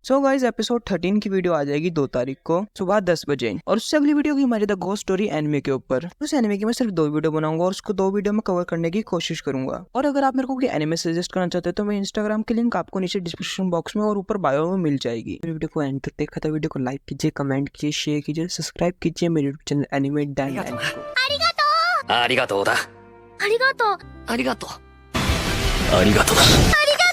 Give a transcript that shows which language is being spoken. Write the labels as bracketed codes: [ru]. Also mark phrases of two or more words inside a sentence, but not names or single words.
[en] so guys [hi] एपिसोड 13 की वीडियो आ जाएगी 2 तारीख को सुबह 10 बजे और उससे अगली वीडियो की हमारी द घोस्ट स्टोरी एनिमे के ऊपर। उस एनिमे की मैं सिर्फ 2 वीडियो बनाऊंगा और उसको 2 वीडियो में कवर करने की कोशिश करूंगा। और अगर आप मेरे को कोई एनिमे सजेस्ट करना चाहते हो तो मैं इंस्टाग्राम की लिंक आपको नीचे [en] description box [hi] में और ऊपर बायो में मिल जाएगी। वीडियो को एंड तक देखा था, वीडियो को लाइक कीजिए, कमेंट कीजिए, शेयर कीजिए, सब्सक्राइब कीजिए मेरे [en] YouTube channel [hi] एनिमे डैन को। [ja] ありがとうだ。ありがとうありがとう。ありがとうだ。